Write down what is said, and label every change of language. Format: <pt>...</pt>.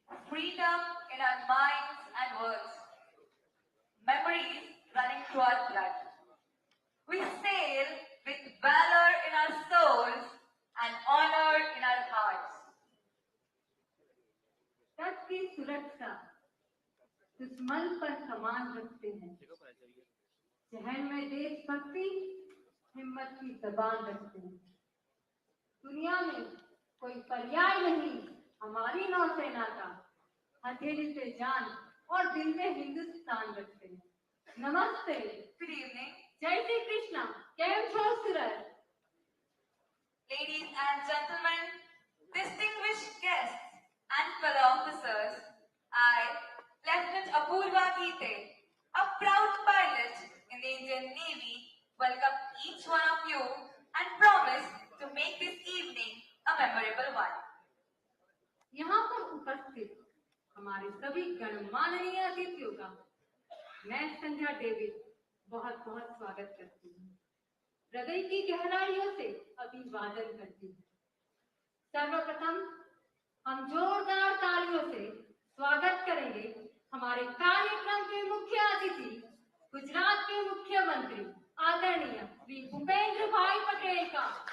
<en>Freedom in our minds and words. Memories running through our blood. We sail with valor in our souls and honor in our hearts.</en> <hi>तट की सुरक्षा दुश्मन पर कमान रखते हैं. शहर में देशभक्ति हिम्मत की जबान रखते हैं. दुनिया में कोई पर्याय नहीं हमारी नौसेना का. हथेली पे जान और दिल में हिंदुस्तान रखते हैं. नमस्ते.</hi> <en>Good evening.</en> <hi>जय श्री कृष्णा.</hi> <gu>केम छो सूरत.</gu> <en>Ladies and gentlemen, distinguished guests and fellow officers, I, Lieutenant Apurva Gite, a proud pilot in the Indian Navy, welcome each one of you and promise to make this evening a memorable one.</en> <hi>यहाँ पर उपस्थित हमारे सभी गणमाननीय अतिथियों का मैं संध्या देवी बहुत बहुत स्वागत करती हूँ. हृदय की गहराइयों से अभिवादन करती हूँ. सर्वप्रथम हम जोरदार तालियों से स्वागत करेंगे हमारे कार्यक्रम के मुख्य अतिथि गुजरात के मुख्यमंत्री आदरणीय श्री भूपेंद्र भाई पटेल का.</hi>